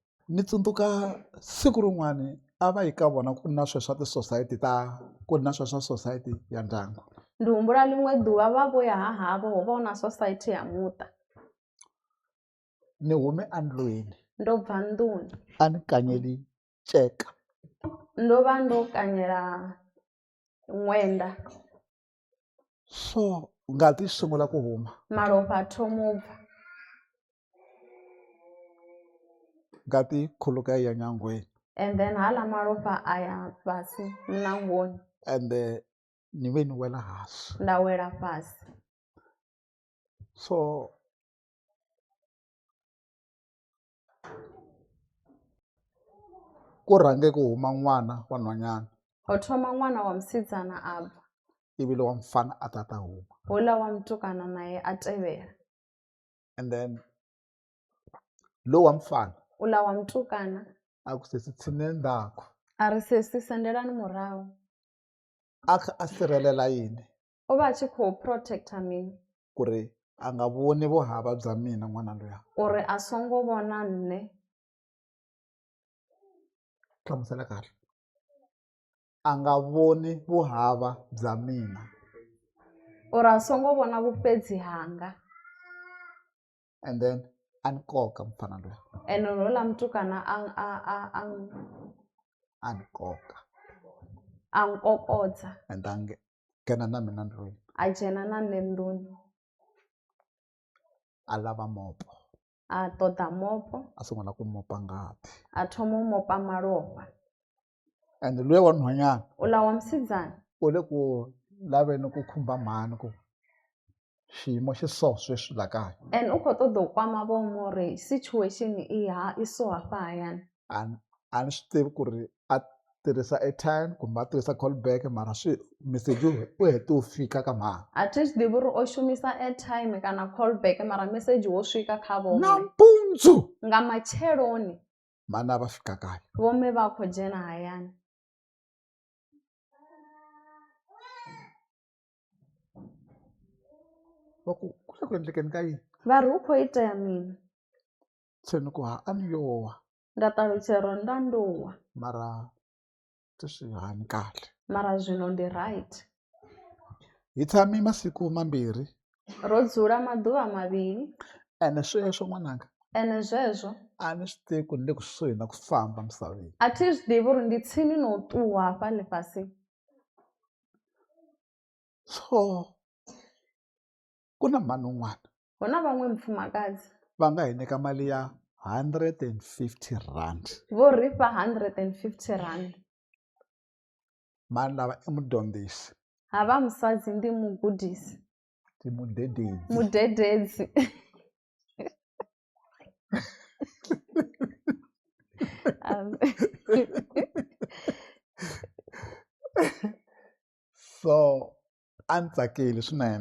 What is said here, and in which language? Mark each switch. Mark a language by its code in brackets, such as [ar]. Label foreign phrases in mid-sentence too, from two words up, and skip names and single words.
[ts] ni tsundzuka siku rin'wani a va yi ka vona ku na sweswo swa ti-society ku na sweswo swa society ya ndyangu. [ve] Ndi humbula ḽiṅwe ḓuvha vha vho ya havho ho vha hu na society ya muṱa. [ts] Ni hume andlwini [ve] Ndo bva nḓuni, [ts] a ni kanyeli nceka, [ve] ndo vha ndo kanyela ṅwenda, [ts] so ngati yi sungula ku huma, [ve] malofha a thoma u bva, [ts] ngati yi khuluka yi ya nyangweni, [en] and then [ve] hala malofha a ya fhasi munangoni, [ts] ende ni ve ni wela hansi. [ve] nda wela fhasi. [ts] So ku rhange ku huma n'wana wa nhwanyana, [ve] Ho thoma ṅwana wa musidzana a bva, [ts] ivi lo wa mfana a ta huma, [ve] houḽa wa mutukana naye a tevhela, [en] and then [ts] lo wa mfana [ve] uḽa wa mutukana [ts] a ku sesi tshineni ndzhaku [ve] a ri sesi sendelani murahu. [ts] a kha a sirhelela yini [ve] O vha a tshi khou protector mini, [ts] ku ri a nga voni vuhava bya mina n'wana luya. [ve] uri a songo vhona nne. [ts] Hlamusela kahle, a nga voni vuhava bya mina, [ve] Uri a songo vhona vhufhedzi hanga. [en] and then [ts] a ni koka mfana luya, [ve] Ene houḽa mutukana [ts] a ni koka [ve] a nkokodza, [ts] and a nghena na mina ndlwini, [ve] a dzhena na nṋe nḓuni, [ts] a lava mopo, [ve] a ṱoḓa mopo, [ts] a sungula ku mopa ngati, [ve] a thoma u mopa malofha. [ts] and luya wa nhwanyana [ve] Uḽa wa musidzana [ts] u le ku laveni ku khumba mhani ku xiyimo xi so sweswi la kaya, [ve] and u khou ṱoḓa u kwama vho uri situation i so hafha hayani. [ts] a ni swi tivi ku ri a tirhisa airtime kumbe a tirhisa callback, mara meseji u hete u fika ka mhani [ve] A thi zwi ḓivhi uri o shumisa airtime kana callback, mara message wo swika kha vho [ts] nampundzu [ve] nga matsheloni. [ts] mhani a va fika kaya. [ve] Vhome vha khou dzhena hayani. [ts] Va ku le ku endlekeni ka yini, [ve] Vha ri hu khou itea mini? [ts] se ni ku a ni yo wa, [ve] Nda ṱalutshela uri nda ndo wa, [ts] mara ti swi hani kahle. [ve] mara zwino ndi right. [ts] Hi tshame masiku mambirhi [ve] Ro dzula maḓuvha mavhili, [ts] ene sweswo n'wananga [ve] ene zwezwo [ts] a ni swi tivi ku ni le kusuhi na ku famba misaveni. [ve] a thi zwi ḓivhi uri ndi tsini na u ṱuwa hafha ḽifhasini. [ts] So ku na mhani un'wana [ve] Hu na vhaṅwe mufumakadzi [ts] va nga hi nyika mali ya 150 rand, [ve] vho ri fha 150 rand. [ts] mhani lava i mudyondzisi, [ve] Havha musadzi ndi mugudisi, [ts] ti mudededzi. [ve] mudededzi. [ts] So a ni tsakile swinene